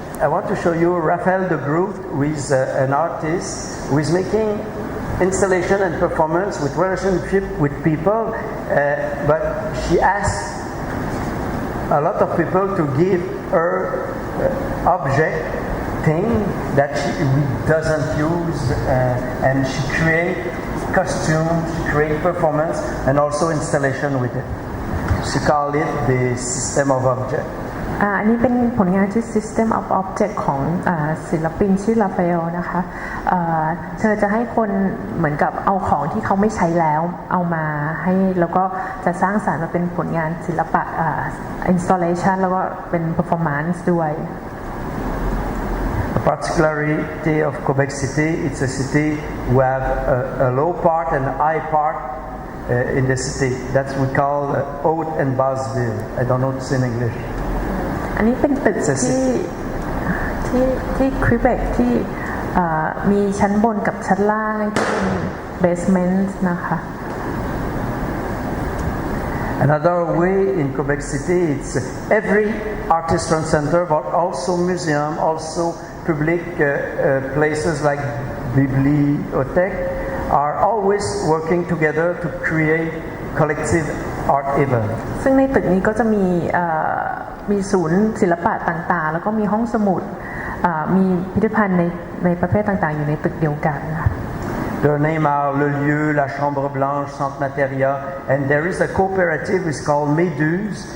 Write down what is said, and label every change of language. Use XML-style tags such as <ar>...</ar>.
<en>I want to show you Raphael de Groot, who is an artist who is making installation and performance with relationship with people, but she asks a lot of people to give her object thing that she doesn't use, and she create costumes, she create performance, and also installation with it. She called it the system of object.</en> <th>อันนี้เป็นผลงานชื่อ System of Object ของศิลปินชื่อลาฟาเอลนะคะเธอจะให้คนเหมือนกับเอาของที่เขาไม่ใช้แล้วเอามาให้แล้วก็จะสร้างสรรค์มาเป็นผลงานศิลปะinstallation แล้วก็เป็น performance ด้วย</th> <en>The particularity of Quebec City, it's a city who have a low part and a high part in the city. That's we call Haute and Basse-Ville. I don't know what to say in English.</en> <th>อันนี้เป็นตึกที่ควิเบกที่มีชั้นบนกับชั้นล่างที่เป็น basement นะคะ</th> <en>Another way in Quebec City, it's every artisan center, but also museum, also public places like bibliothèque are always working together to create collective art event.</en> <th>ซึ่งในตึกนี้ก็จะมีศูนย์ศิลปะต่างๆแล้วก็มีห้องสมุดมีพิพิธภัณฑ์ในประเภทต่างๆอยู่ในตึกเดียวกัน</th> <en>The name are Le Lieu, La Chambre Blanche, Centre Materia, and there is a cooperative it's called Méduse.</en>